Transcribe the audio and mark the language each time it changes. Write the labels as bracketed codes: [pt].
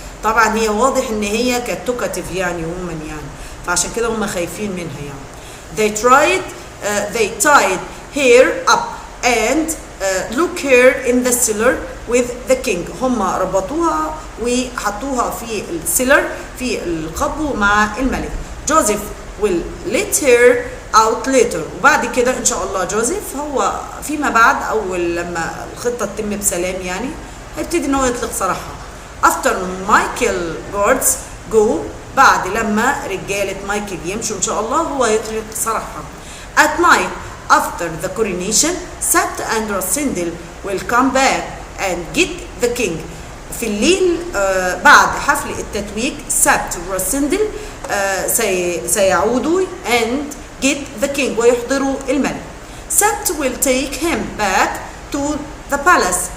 [ar] طبعا هي واضح ان هي كانت توكاتيف يعني عموما يعني، فعشان كده هم خايفين منها يعني. [en] They tied her up and look her in the cellar with the king. [ar] هم ربطوها وحطوها في السيلر في القبو مع الملك. [en] Joseph will let her out later. [ar] وبعد كده ان شاء الله جوزيف هو فيما بعد اول لما الخطه تتم بسلام يعني هيبتدي ان هو يطلق سراحها. [en] after Michael guards go، [ar] بعد لما رجاله مايكل يمشوا ان شاء الله هو يطلق سراحها. [en] at night after the coronation, Sabt and Rasindel will come back and get the king. [ar] في الليل بعد حفل التتويج سبت وراسندل سيعودوا [en] and get the king [ar] ويحضروا الملك. [en] سبت will take him back to the palace.